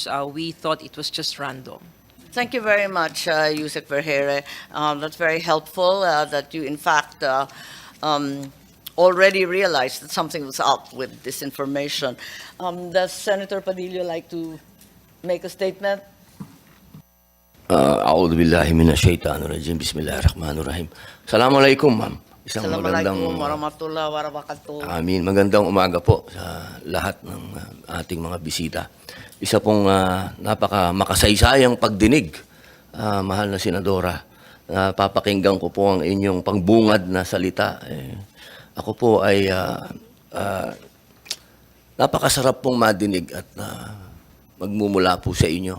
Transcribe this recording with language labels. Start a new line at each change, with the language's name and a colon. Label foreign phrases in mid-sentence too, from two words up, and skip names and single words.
English: We thought it was just random. Thank you very much, Yusek Verheere. That's very helpful that you, in fact, already realized that something was up with this information. Does Senator Padilla like to make a statement?
Arabic: أعوذ بالله من الشيطان الرجيم. بسم الله الرحمن الرحيم. Assalamualaikum,
Filipino: ma'am. Isang
Arabic: السلام عليكم ورحمة الله وبركاته. Amin.
Filipino: Magandang umaga po sa lahat ng ating mga bisita. Isa pong napaka makasaysayang pagdinig, mahal na Senadora. Papakinggan ko po ang inyong pangbungad na salita. Ako po ay napakasarap pong madinig at magmumula po sa inyo.